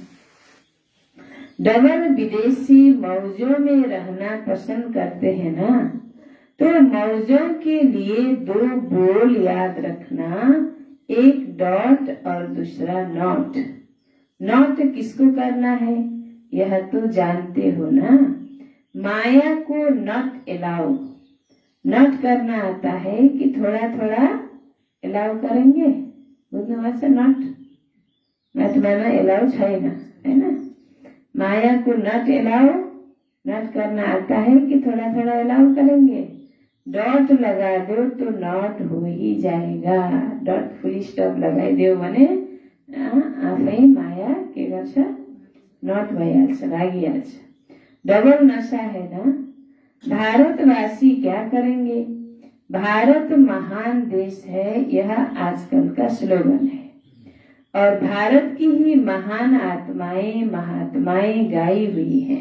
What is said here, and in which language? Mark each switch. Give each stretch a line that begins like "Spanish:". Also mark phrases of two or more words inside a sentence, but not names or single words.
Hindi: डबल विदेशी मौजों में रहना पसंद करते हैं ना, तो मौजों के लिए दो बोल याद रखना, एक डॉट और दूसरा नॉट। नॉट किसको करना है यह तो जानते हो ना। माया को
English: not allow,
Hindi: नॉट करना आता है कि थोड़ा थोड़ा एलाउ करेंगे।
Nepali: बुझ्नु भएको छ? नट नटमा एलाउ छैन हैन।
Hindi: माया को
English: not allow,
Hindi: नट करना आता है कि थोड़ा थोड़ा एलाउ करेंगे। डॉट लगा दो तो नॉट हो ही जाएगा।
English: dot full stop
Nepali: लगाइदियो भने आफै माया के गर्छ, नट भइहाल्छ, लागिहाल्छ।
Hindi: डबल नशा है ना। भारतवासी क्या करेंगे? भारत महान देश है, यह आजकल का स्लोगन है। और भारत की ही महान आत्माएं महात्माएं गाई हुई हैं।